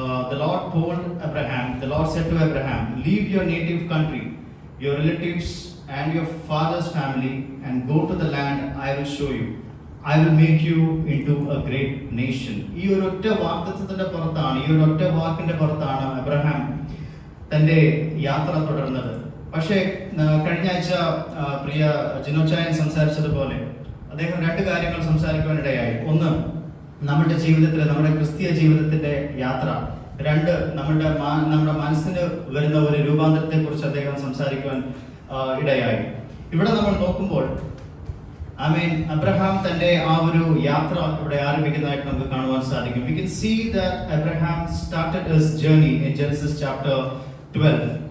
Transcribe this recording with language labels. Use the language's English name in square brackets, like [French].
[English] The Lord told Abraham, the Lord said to Abraham, leave your native country, your relatives and your father's family and go to the land I will show you. I will make you into a great nation. [Malayalam] ഈ ഒരു ഒറ്റ വാഗ്ദത്തത്തിന്റെ പുറത്താണ്, ഈ ഒരു ഒറ്റ വാക്കിന്റെ പുറത്താണ് Abraham തന്റെ യാത്ര തുടർന്നത്. പക്ഷേ കഴിഞ്ഞ ആഴ്ച പ്രിയ ജിനോച്ചായൻ സംസാരിച്ചതുപോലെ അദ്ദേഹം 2 കാര്യങ്ങൾ സംസാരിക്കുവാനിടയായി. ഒന്ന്, നമ്മുടെ ജീവിതത്തിലെ, നമ്മുടെ ക്രിസ്തീയ ജീവിതത്തിന്റെ യാത്ര. 2, നമ്മുടെ മനസ്സിന് വരുന്ന ഒരു രൂപാന്തരത്തെ കുറിച്ച് അദ്ദേഹം സംസാരിക്കുവാൻ ഇടയായി. ഇവിടെ നമ്മൾ നോക്കുമ്പോൾ അബ്രഹാം തന്റെ ആ ഒരു യാത്ര ഇവിടെ ആരംഭിക്കുന്നതായിട്ട് നമുക്ക് കാണുവാൻ സാധിക്കും. [English] We can see that Abraham started his journey in Genesis chapter 12.